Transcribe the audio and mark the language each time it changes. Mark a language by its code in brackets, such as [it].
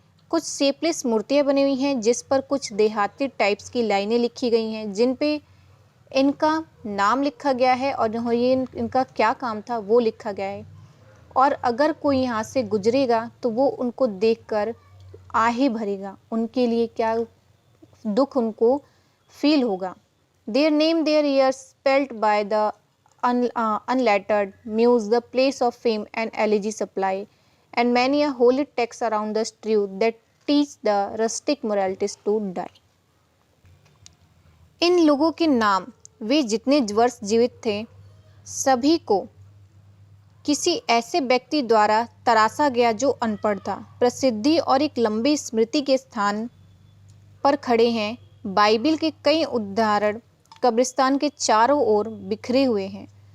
[hi] कुछ शेपलेस मूर्तियाँ बनी हुई हैं जिस पर कुछ देहाती टाइप्स की लाइनें लिखी गई हैं, जिन पे इनका नाम लिखा गया है और ये इनका क्या काम था वो लिखा गया है। और अगर कोई यहाँ से गुजरेगा तो वो उनको देखकर आहे भरेगा, उनके लिए क्या दुख उनको फील होगा। [en] Their name, their years spelt by the unlettered muse, the place of fame and elegy supply, and many a holy text around the strew that teach the rustic moralities to die। [hi] इन लोगों के नाम, वे जितने वर्ष जीवित थे, सभी को किसी ऐसे व्यक्ति द्वारा तराशा गया जो अनपढ़ था। प्रसिद्धि और एक लंबी स्मृति के स्थान पर खड़े हैं। बाइबिल के कई उदाहरण कब्रिस्तान के चारों ओर बिखरे हुए हैं।